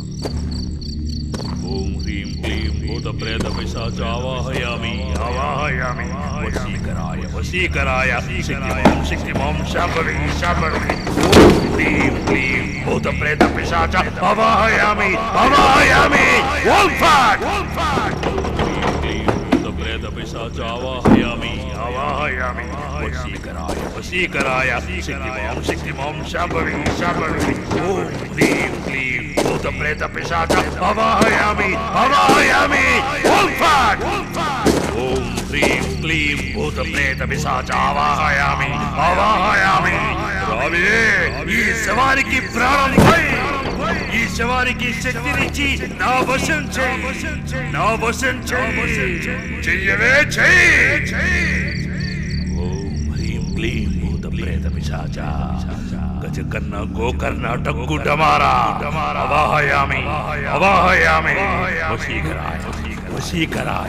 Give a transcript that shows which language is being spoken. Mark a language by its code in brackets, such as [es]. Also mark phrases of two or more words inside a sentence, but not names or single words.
[sa] ఓం హ్రీం క్లీం భూత ప్రేత పిశాచ ఆవాహయామి ఆవాహయామి వశీకరాయ వశీకరాయ శక్తిమాం శక్తిమాం శాంభవి శాంభవి. ఓం హ్రీం క్లీం భూత ప్రేత పిశాచ ఆవాహయామి ఆవాహయామి. ఓం ఫట్ पिशाच आवाहयामि आवाहयामि वशीकराय वशीकराय शक्तिमां शक्तिमां शांभवी शांभवी. ओम ह्रीं क्लीं भूत प्रेत पिशाच आवाहयामि आवाहयामि. ओम फट ओम ह्रीं क्लीं भूत प्रेत पिशाच आवाहयामि आवाहयामि. [te] రావే, ఈ శవానికి ప్రాణం పోయి ఈ శవానికి శక్తినిచ్చి నా వశం చెయ్యి, నా వశం చెయ్యవే చెయ్యి. [sa] ఓం హ్రీం క్లీం భూత ప్రేత పిశాచ గజకర్ణ గోకర్ణ టక్కు డమారా అవాహయామి అవాహయామి వశీకరాయ వశీకరాయ.